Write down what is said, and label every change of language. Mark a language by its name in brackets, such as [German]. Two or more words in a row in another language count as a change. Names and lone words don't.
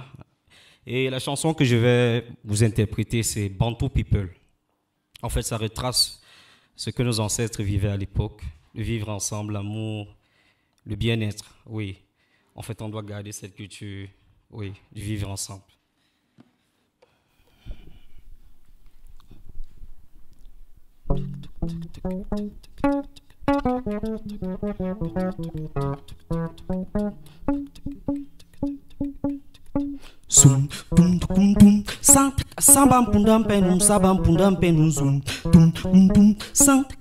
[French] Et la chanson que je vais vous interpréter, c'est Bantu People. En fait, ça retrace ce que nos ancêtres vivaient à l'époque, le vivre ensemble, l'amour, le bien-être, oui. En fait, on doit garder cette culture, oui, du vivre ensemble. Zoom, dum dum dum, sambam pundam penum, sabam pundam penum, zoom, dum dum dum, zoom,